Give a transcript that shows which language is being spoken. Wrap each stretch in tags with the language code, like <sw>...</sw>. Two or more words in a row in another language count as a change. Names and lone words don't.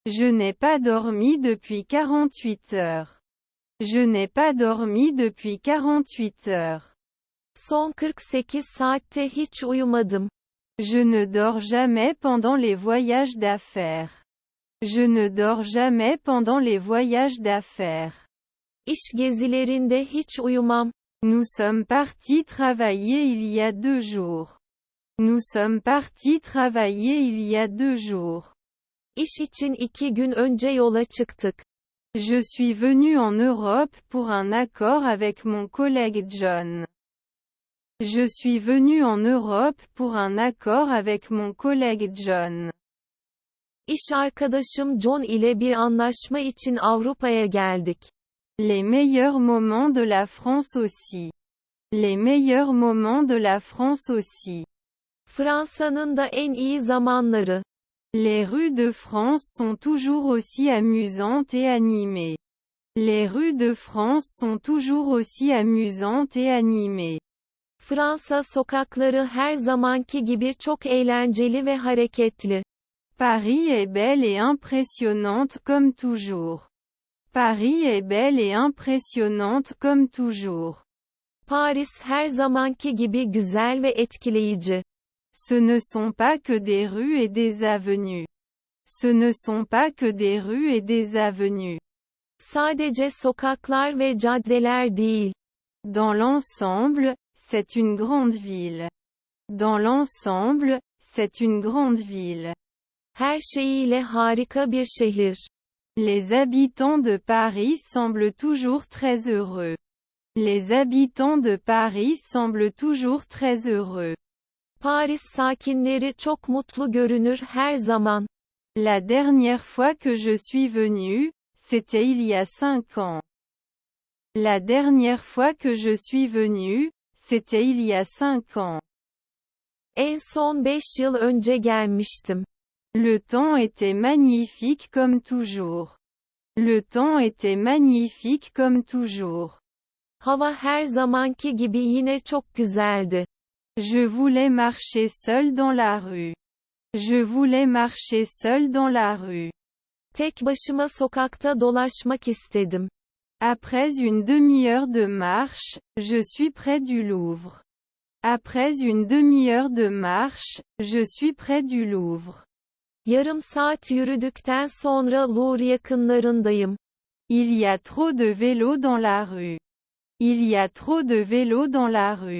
<fr>Je n'ai pas dormi depuis 48 heures. Je n'ai pas dormi depuis 48 heures.</fr> <tr>Son 48 saatte hiç uyumadım.</tr> <fr>Je ne dors jamais pendant les voyages d'affaires. Je ne dors jamais pendant les voyages d'affaires.</fr> <tr>İş gezilerinde hiç uyumam.</tr> <fr>Nous sommes partis travailler il y a 2 jours. Nous sommes partis travailler il y a 2 jours.</fr> <tr>İş için 2 gün önce yola çıktık.</tr> <fr>Je suis venu en Europe pour un accord avec mon collègue John. Je suis venu en Europe pour un accord avec mon collègue John.</fr> <tr>İş arkadaşım John ile bir anlaşma için Avrupa'ya geldik.</tr> <fr>Les meilleurs moments de la France aussi. Les meilleurs moments de la France aussi.</fr> <tr>Fransa'nın da en iyi zamanları.</tr> <fr>Les rues de France sont toujours aussi amusantes et animées. Les rues de France sont toujours aussi amusantes et animées.</fr> <tr>Fransa sokakları her zamanki gibi çok eğlenceli ve hareketli.</tr> <fr>Paris est belle et impressionnante comme toujours. Paris est belle et impressionnante comme toujours.</fr> <tr>Paris her zamanki gibi güzel ve etkileyici.</tr> <fr>Ce ne sont pas que des rues et des avenues. Ce ne sont pas que des rues et des avenues.</fr> <tr>Sadece sokaklar ve caddeler değil.</tr> <fr>Dans l'ensemble, c'est une grande ville. Dans l'ensemble, c'est une grande ville.</fr> <tr>Her şeyiyle harika bir şehir.</tr> <fr>Les habitants de Paris semblent toujours très heureux. Les habitants de Paris semblent toujours très heureux.</fr> <tr>Paris sakinleri çok mutlu görünür her zaman.</tr> <fr>La dernière fois que je suis venu, c'était il y a 5 ans. La dernière fois que je suis venu, c'était il y a 5 ans.</fr> <tr>En son 5 yıl önce gelmiştim.</tr> <fr>Le temps était magnifique comme toujours. Le temps était magnifique comme toujours.</fr> <tr>Hava her zamanki gibi yine çok güzeldi.</tr> <fr>Je voulais marcher seul dans la rue. Je voulais marcher seul dans la rue.</fr> <tr>Tek başıma sokakta dolaşmak istedim.</tr> <fr>Après une demi-heure de marche, je suis près du Louvre. Après une demi-heure de marche, je suis près du Louvre.</fr> <tr>Yarım saat yürüdükten sonra Louvre yakınlarındayım.</tr> <fr>Il y a trop de vélos dans la rue. Il y a trop de vélos dans la rue.</fr>